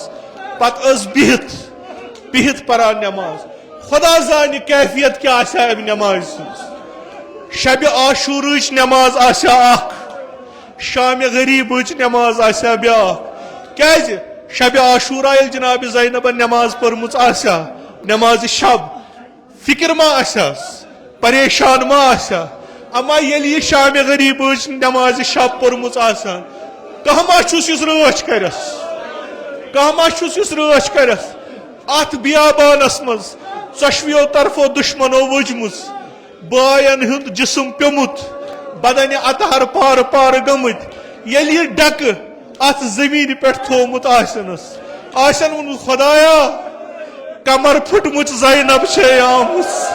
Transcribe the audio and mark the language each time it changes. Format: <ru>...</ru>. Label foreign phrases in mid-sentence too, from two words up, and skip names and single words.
<ks>पत बिहत बिहत परा नमाज खुदा जान कैफियत क्या नमाज शब आशूरच नमाज आशा शाम गरीबच नमाज आशा ब्या क्या शब आशूरा जनाब ज़ैनबन नमाज पर्मुच आशा नमाज शब फिक्र मा आशास परेशान मा आशा अमा ये शाम गरीबच नमाज शब पर्मुच आसान कह मा राच करस कह मा राच करस अत बियाबानस मज चश्वियों तरफो दुश्मनो वजमुस बायन हुंद जिस्म प्योमुत बदन अतहर पार पार गमुत ये डक अत जमीन पे थोमुत आसन वोन खुदाया कमर फुटमुत ज़ैनब छे आमुस</ks>